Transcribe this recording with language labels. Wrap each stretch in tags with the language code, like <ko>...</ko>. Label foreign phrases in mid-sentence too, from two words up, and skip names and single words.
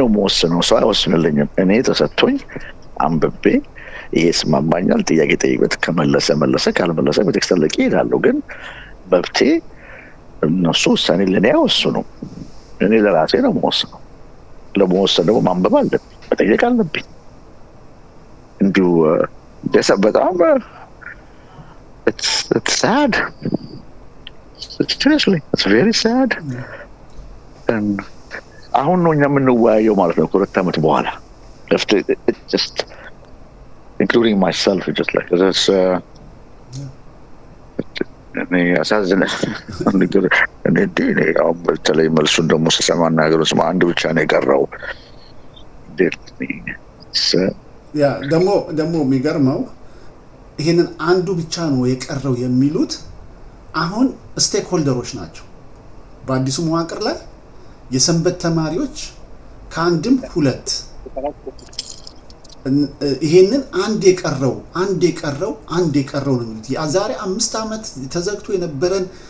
<am>የምወስነው፣ ሰው አይወስንልኝም። እኔ ተሰጥቶኝ አንብቤ ይሄ ስማማኛል ጥያቄ ጠይቄበት ከመለሰ ካልመለሰ ቤተክርስቲያን ለቂ እሄዳለሁ። ግን መብቴ እነሱ ውሳኔ ለእኔ አይወስኑ። እኔ ለራሴ ነው የምወስነው። ለመወሰን ደግሞ ማንበብ አለብኝ፣ መጠየቅ አለብኝ። እንዲሁ በጣም</am> <en>it's sad. Seriously, it's very sad.</en> <am>And አሁን ነው እኛ የምንወያየው ማለት ነው ከሁለት ዓመት በኋላ</am> <en>just including myself just like this</en> <am>እኔ ያሳዝናል። እኔ ያው በተለይ መልሱን ደግሞ ስሰማ ነገሮች አንድ ብቻ ነው የቀረው። ያ ደግሞ የሚገርመው ይሄንን አንዱ ብቻ ነው የቀረው የሚሉት አሁን ስቴክ ሆልደሮች ናቸው በአዲሱ መዋቅር ላይ የሰንበት ተማሪዎች ከአንድም ሁለት ይሄንን አንድ የቀረው ነው የሚሉት። ዛሬ 5 ዓመት ተዘግቶ የነበረን</am>